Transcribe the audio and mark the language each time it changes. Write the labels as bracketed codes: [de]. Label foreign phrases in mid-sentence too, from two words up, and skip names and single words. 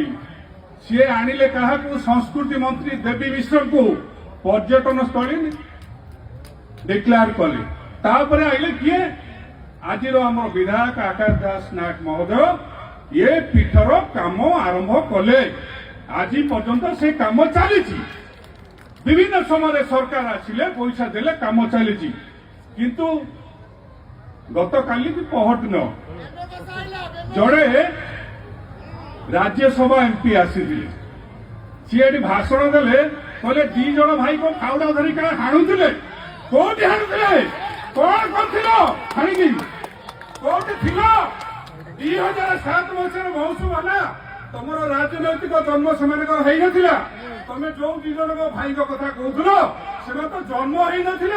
[or] ସିଏ ଆଣିଲେ କାହାକୁ, ସଂସ୍କୃତି ମନ୍ତ୍ରୀ ଦେବୀ ମିଶ୍ରଙ୍କୁ ପର୍ଯ୍ୟଟନ ସ୍ଥଳୀ ଡିକ୍ଲେୟାର କଲେ। ତାପରେ ଆଇଲେ କିଏ, ଆଜିର ଆମର ବିଧାୟକ ଆକାଶ ଦାସ ନାୟକ ମହୋଦୟ ଏ ପୀଠର କାମ ଆରମ୍ଭ କଲେ। ଆଜି ପର୍ଯ୍ୟନ୍ତ ସେ କାମ ଚାଲିଛି। ବିଭିନ୍ନ ସମୟେ ସରକାର ଆସଲେ ପଇସା ଦେଲେ କାମ ଚାଲିଛି। କିନ୍ତୁ ଗତକାଲି କି ପହରଦିନ ଜଡ଼େ ରାଜ୍ୟସଭା ଏମପି ଆସିଲେ, ସି ଏଟି ଭାଷଣ ଦେଲେ, କଲେ ଦି ଜଣ ଭାଇ କୋ ଖାଉଡା ଧରି କାଳେ ହାଣୁଥିଲେ। କୋଉଠି ହାଣୁଥିଲେ, କଣ କରିଥିଲ ହାଣିକି, କୋଉଠି ଥିଲ? 2007 ମସିହାରେ ମହୋତ୍ସବ ହେଲା। ତମର ରାଜନୈତିକ ଜନ୍ମ ସେମାନଙ୍କର ହେଇନଥିଲା। ତମେ ଯୋଉ ଦି ଜଣଙ୍କ ଭାଇଙ୍କ କଥା କହୁଥିଲ ସେମାନେ ତ ଜନ୍ମ ହେଇନଥିଲେ।